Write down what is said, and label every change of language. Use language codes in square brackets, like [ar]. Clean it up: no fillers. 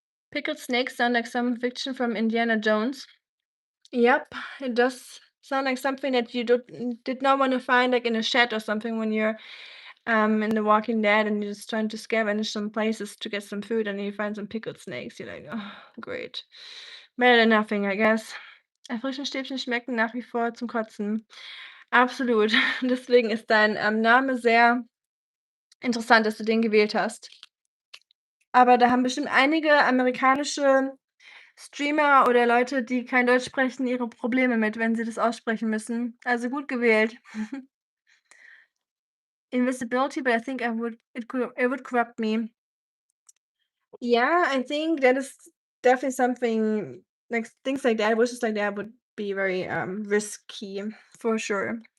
[en] Pickled snakes sound like some fiction from Indiana Jones. Yep, it does sound like something that you did not want to find like in a shed or something when you're in The Walking Dead and you're just trying to scavenge some places to get some food and you find some pickled snakes. You're like, oh, great. Better than nothing, I guess. [de] Erfrischungsstäbchen schmecken nach wie vor zum Kotzen. Absolut. Deswegen ist dein Name sehr interessant, dass du den gewählt hast. Aber da haben bestimmt einige amerikanische Streamer oder Leute, die kein Deutsch sprechen, ihre Probleme mit, wenn sie das aussprechen müssen. Also gut gewählt. [en] Invisibility, but I think it would corrupt me. Yeah, I think that is definitely something like things like that, wishes like that would be very risky for sure.